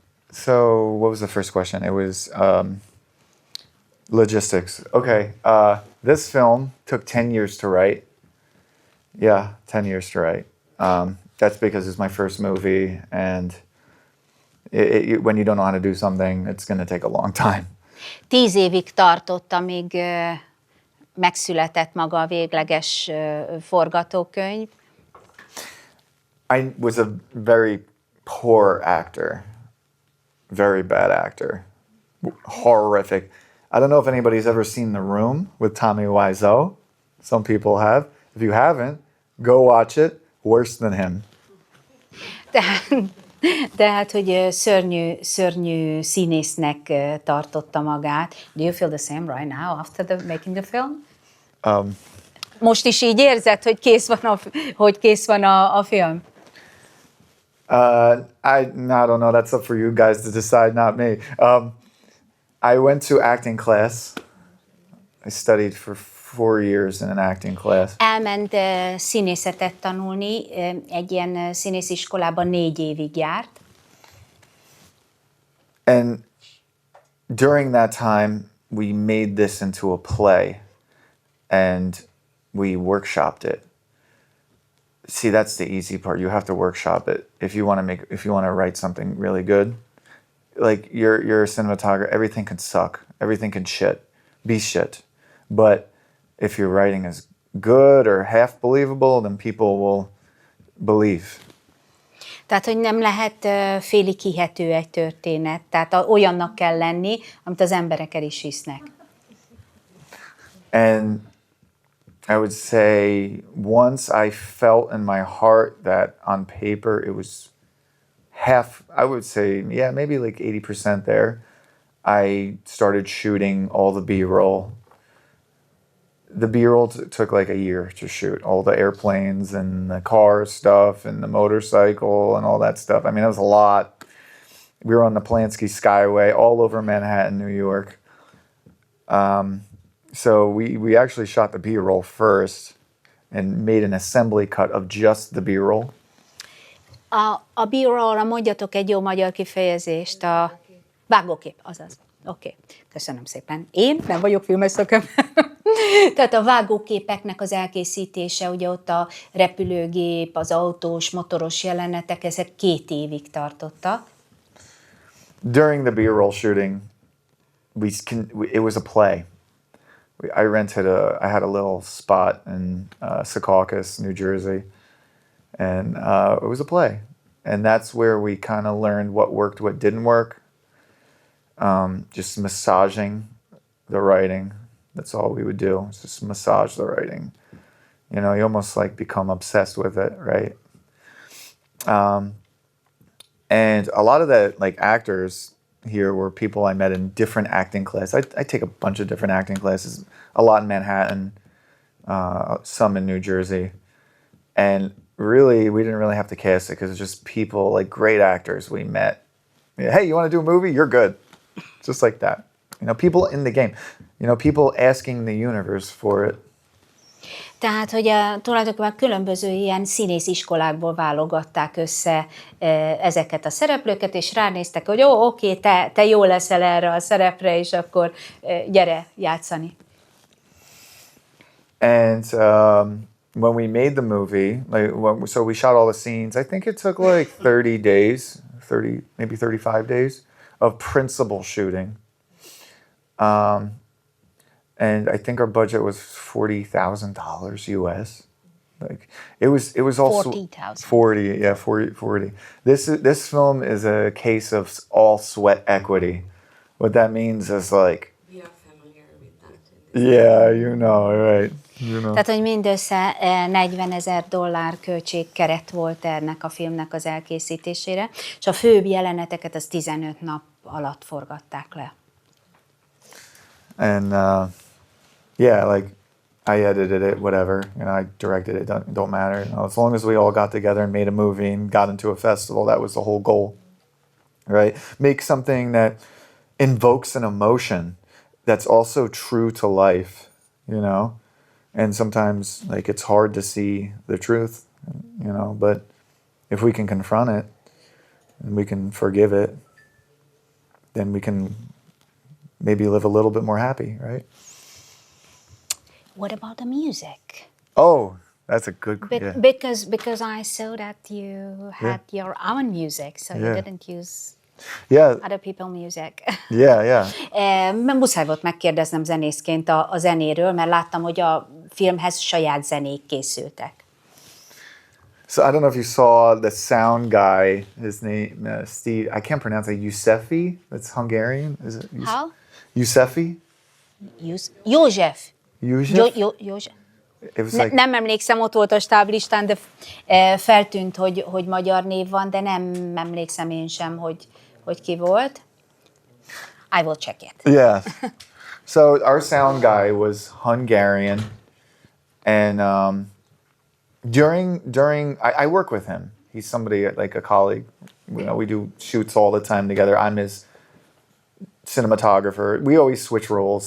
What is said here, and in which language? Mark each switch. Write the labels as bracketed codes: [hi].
[en] So what was the first question? It was logistics. Okay. This film took 10 years to write. Yeah, 10 years to write. That's because it's my first movie, and when you don't know how to do something, it's going to take a long time. [hu] 10 évig tartott, amíg megszületett maga a végleges forgatókönyv. [en] I was a very poor actor. Very bad actor. Horrific. I don't know if anybody's ever seen The Room with Tommy Wiseau. Some people have. If you haven't, go watch it. Worse than him. [hu] Tehát, hogy szörnyű színésznek tartotta magát. [en] Do you feel the same right now after making the film? [hu] Most is így érzed, hogy kész van a film? [en] I don't know. That's up for you guys to decide, not me. I went to acting class. I studied for 4 years in an acting class. [hu] Elment színészetet tanulni, egy ilyen színésziskolában 4 évig járt. [en] And during that time, we made this into a play, and we workshopped it. See, that's the easy part. You have to workshop it if you want to write something really good. Like you're a cinematographer, everything can suck, everything can be shit. But if your writing is good or half believable, then people will believe. [hu] Tehát, hogy nem lehet félig hihető egy történet. Tehát olyannak kell lenni, amit az emberek el is hisznek. [en] And I would say once I felt in my heart that on paper it was half, I would say, yeah, maybe like 80% there, I started shooting all the B-roll. The B-roll took like a year to shoot, all the airplanes and the car stuff and the motorcycle and all that stuff. I mean, it was a lot. We were on the Polanski Skyway all over Manhattan, New York. So we actually shot the B-roll first and made an assembly cut of just the B-roll. [hu] A B-roll-ra mondjatok egy jó magyar kifejezést, a vágókép, azaz. Oké, köszönöm szépen. Én nem vagyok filmes szakember. Tehát a vágóképeknek az elkészítése, ugye ott a repülőgép, az autós, motoros jelenetek, ezek 2 évig tartottak. [en] During the B-roll shooting, it was a play. I had a little spot in Secaucus, New Jersey, and it was a play. And that's where we kind of learned what worked, what didn't work. Just massaging the writing. That's all we would do. Just massage the writing. You know, you almost like become obsessed with it, right? And a lot of the like actors here were people I met in different acting classes. I take a bunch of different acting classes, a lot in Manhattan, some in New Jersey. And really, we didn't really have to cast it because it's just people, like great actors we met. Hey, you want to do a movie? You're good. Just like that. You know, people in the game. You know, people asking the universe for it. [hu] Tehát, hogy tulajdonképpen különböző ilyen színésziskolákból válogatták össze ezeket a szereplőket, és ránéztek, hogy oké, te jó leszel erre a szerepre, és akkor gyere játszani. [en] And when we made the movie, so we shot all the scenes. I think it took like 30 days, maybe 35 days of principal shooting. And I think our budget was $40,000 US. Like it was also 40,000. 40. This film is a case of all sweat equity. What that means is like, We are familiar with that. yeah, you know, right. You know. [hu] Tehát, hogy mindössze $40,000 költségkeret volt ennek a filmnek az elkészítésére, és a főbb jeleneteket az 15 nap alatt forgatták le. [en] And yeah, like I edited it, whatever, and I directed it. Don't matter. You know, as long as we all got together and made a movie and got into a festival, that was the whole goal, right? Make something that invokes an emotion that's also true to life, you know. And sometimes, like, it's hard to see the truth, you know. But if we can confront it and we can forgive it, then we can maybe live a little bit more happy, right? What about the music? Oh, that's a good yeah. Because I saw that you had your own music, so you didn't use other people's music. Yeah. [hu] Muszáj volt megkérdeznem zenészként a zenéről, mert láttam, hogy a filmhez saját zenék készültek. [en] So I don't know if you saw the sound guy, his name, Steve, I can't pronounce it, Yusefi, that's Hungarian, is it? How? Yusefi? [hu] József. József? József. [en] It was like, [hu] Nem emlékszem, ott volt a stáblistán, de feltűnt, hogy magyar név van, de nem emlékszem én sem, hogy ki volt. [en] I will check it. Yeah. So our sound guy was Hungarian, and during I work with him. He's somebody like a colleague. You know, we do shoots all the time together. I'm his cinematographer. We always switch roles.